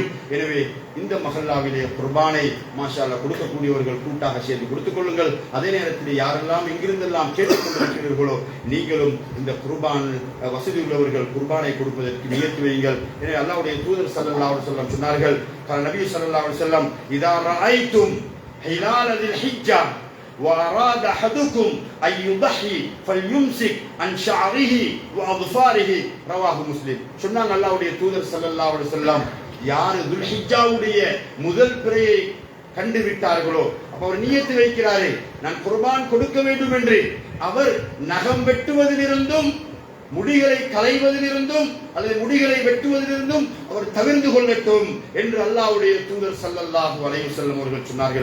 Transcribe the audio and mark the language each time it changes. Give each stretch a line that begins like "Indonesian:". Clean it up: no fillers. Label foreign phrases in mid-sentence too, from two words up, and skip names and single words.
Tamil: எனவே இந்த மஹல்லாவிலே குர்பானை
Arabic: ما شاء الله
Tamil: கொடுக்கக்கூடியவர்கள் கூட்டாக சேர்ந்து கொடுத்துக் கொள்ளுங்கள். அதே நேரத்தில் யாரெல்லாம் எங்கிருந்தெல்லாம் கேட்டுக்கொண்டிருக்கிறீர்களோ நீங்களும் இந்த குர்பான் வசதி உள்ளவர்கள் குர்பானை கொடுப்பதற்கு நியத்து வையுங்கள். எனவே அல்லாஹ்வுடைய தூதர்
Arabic: صلى الله عليه وسلم சொன்னார்கள், النبي صلى الله عليه وسلم, إذا رأيتم هلال ذي الحجة وأراد أحدكم أن يضحي فليمسك عن شعره وأظفاره رواه مسلم.
Tamil: சொன்னாங்க அல்லாஹ்வுடைய தூதர்
Arabic: صلى الله عليه وسلم,
Tamil: யார் துல்ஹிஜ்ஜாவுடைய முதல் பிறையை கண்டு விட்டார்களோ அப்ப அவர் நியத்து வைக்கிறாரே நான் குர்பான் கொடுக்க வேண்டும் என்று, அவர் நகம் வெட்டுவதிலிருந்தும் முடிகளை களைவதிலிருந்தும் அல்லது முடிகளை வெட்டுவதிலிருந்தும் அவர் தவிர்த்து கொள்ளட்டும் என்று அல்லாஹ்வுடைய தூதர்
Arabic: صلى الله عليه وسلم
Tamil: அவர்கள் சொன்னார்கள்.